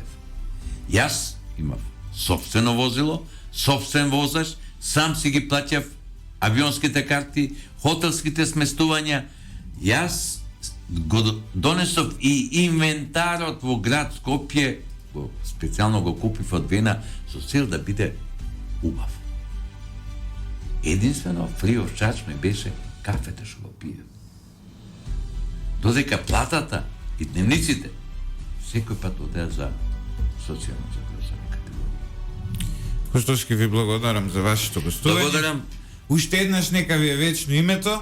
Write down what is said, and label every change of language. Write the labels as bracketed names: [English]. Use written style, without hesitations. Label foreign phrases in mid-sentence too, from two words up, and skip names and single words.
[Macedonian] Јас имав сопствено возило, сопствен возач, сам си ги плаќав авионските карти, хотелските сместувања. Јас го донесов и инвентарот во град Скопје, специјално го купив од Вена со цел да биде убав. Единствено [English] free of charge [Macedonian] ми беше кафето што го пиев. Додека платата и дневниците секој пат одеа за социјално загрозени категории. Костовски, ви благодарам за вашето гостување. Благодарам. Уште еднаш нека ви е вечно името.